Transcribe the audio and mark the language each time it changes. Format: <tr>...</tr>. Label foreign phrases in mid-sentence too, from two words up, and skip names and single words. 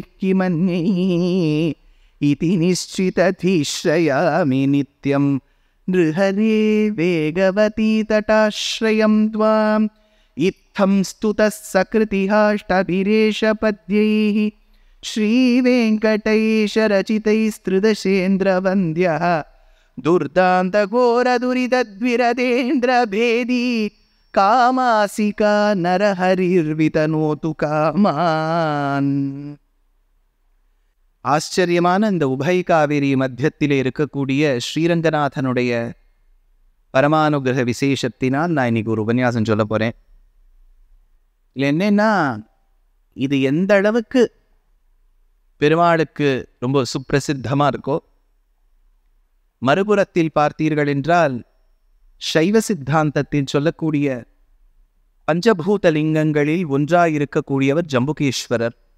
<sa>किमन्यैः इति निश्चितधिश्रयामि नित्यं नृहरे वेगवती तटाश्रयं त्वाम् इत्थं स्तुतः सकृतिहाष्टभिरेशपद्यैः श्रीवेङ्कटेशरचितैस्त्रिदशेन्द्रवन्द्यः दुर्दान्तघोरदुरितद्विरदेन्द्रभेदी कामासिका नरहरिर्विदधातु कामान्.</sa> <ta>ஆச்சரியமான இந்த உபய காவேரி மத்தியத்திலே இருக்கக்கூடிய ஸ்ரீரங்கநாதனுடைய பரமானுகிரக விசேஷத்தினால் நான் இன்னைக்கு ஒரு உபன்யாசம் சொல்ல போறேன். இல்லை என்னன்னா, இது எந்த அளவுக்கு பெருமாளுக்கு ரொம்ப சுப்பிரசித்தமா இருக்கோ, மறுபுறத்தில் பார்த்தீர்கள் என்றால் சைவ சித்தாந்தத்தில் சொல்லக்கூடிய பஞ்சபூத லிங்கங்களில் ஒன்றாயிருக்கக்கூடியவர் ஜம்புகேஸ்வரர்.</ta>